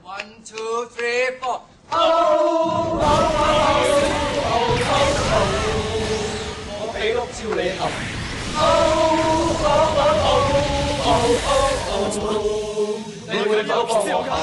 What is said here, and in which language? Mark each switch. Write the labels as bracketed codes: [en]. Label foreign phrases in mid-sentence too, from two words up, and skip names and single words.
[en] One, two, three, four。 [yue] 我俾碌蕉你含。你會否幫我含？